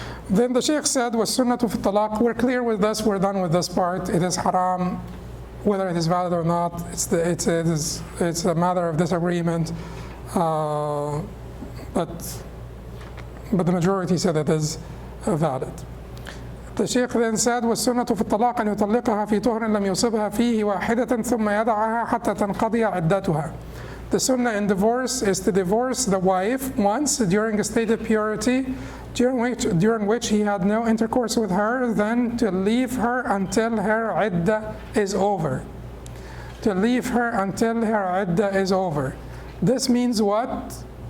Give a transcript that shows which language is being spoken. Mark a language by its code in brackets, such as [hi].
[en] Then the Sheikh said, was sunnatu fi talaq. We're clear with this, we're done with this part. It is haram, whether it is valid or not, it's a matter of disagreement. But the majority said it is valid. The Sheikh then said, [ar] وَالسُنَّةُ فِي الطَّلَاقِ أَنْ يُطَلِّقَهَا فِي طُهْرٍ لَمْ يُصِبْهَا فِيهِ وَاحِدَةً ثُمَّ يَدَعَهَا حَتَّى تَنْقَضِيَ عِدَّتُهَا. [en] The sunnah in divorce is to divorce the wife once during a state of purity, during which he had no intercourse with her, then to leave her until her iddah is over. To leave her until her iddah is over. This means what?